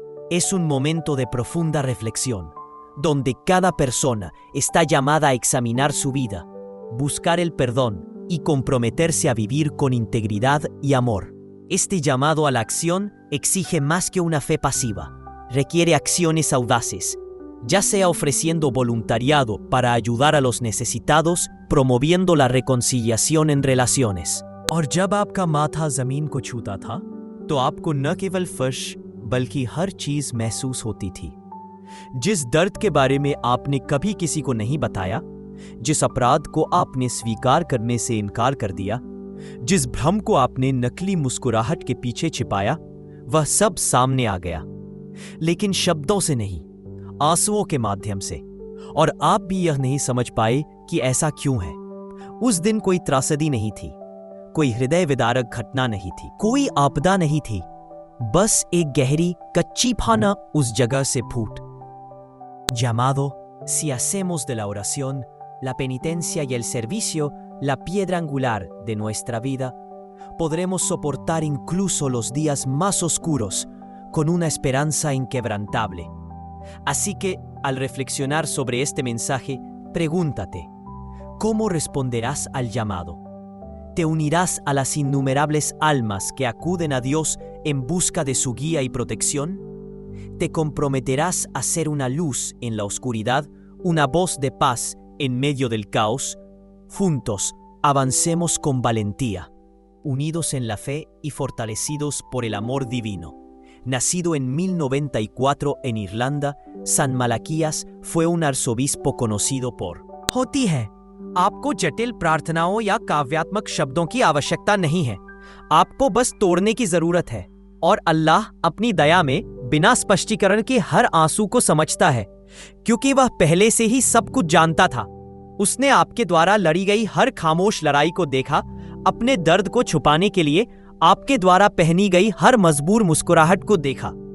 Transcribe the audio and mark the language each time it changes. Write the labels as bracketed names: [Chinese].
[Spanish] Es un momento de profunda reflexión, donde cada persona está llamada a examinar su vida, buscar el perdón y comprometerse a vivir con integridad y amor. Este llamado a la acción exige más que una fe pasiva, requiere acciones audaces, ya sea ofreciendo voluntariado para ayudar a los necesitados, promoviendo la reconciliación en relaciones. [Hindi] और जब आपका माथा जमीन को छूता था, तो आपको न केवल फर्श बल्कि हर चीज महसूस होती थी। जिस दर्द के बारे में आपने कभी किसी को नहीं बताया, जिस अपराध को आपने स्वीकार करने से इनकार कर दिया, जिस भ्रम को आपने नकली मुस्कुराहट के पीछे छिपाया, वह सब सामने आ गया, लेकिन शब्दों से नहीं, आंसुओं के माध्यम से। और आप भी यह नहीं समझ पाए कि ऐसा क्यों है। उस दिन कोई त्रासदी नहीं थी, कोई हृदय विदारक घटना नहीं थी, कोई आपदा नहीं थी, बस एक गहरी कच्ची फाना उस जगह से फूट। [Spanish] Llamado, si hacemos de la oración, la penitencia y el servicio la piedra angular de nuestra vida, podremos soportar incluso los días más oscuros con una esperanza inquebrantable. Así que, al reflexionar sobre este mensaje, pregúntate, ¿cómo responderás al llamado? ¿Te unirás a las innumerables almas que acuden a Dios en busca de su guía y protección? ¿Te comprometerás a ser una luz en la oscuridad, una voz de paz en medio del caos? Juntos, avancemos con valentía, unidos en la fe y fortalecidos por el amor divino. Nacido en 1094 en Irlanda, San Malaquías fue un arzobispo conocido por [Hindi] होती है। आपको जटिल प्रार्थनाओं या काव्यात्मक शब्दों की आवश्यकता नहीं है, आपको बस तोड़ने की जरूरत है। और अल्लाह अपनी दया में बिना स्पष्टीकरण के हर आंसू को समझता है, क्योंकि वह पहले से ही सब कुछ जानता था। उसने आपके द्वारा लड़ी गई हर खामोश लड़ाई को देखा, अपने दर्द को छुपाने के लिए आपके द्वारा पहनी गई हर मजबूर मुस्कुराहट को देखा।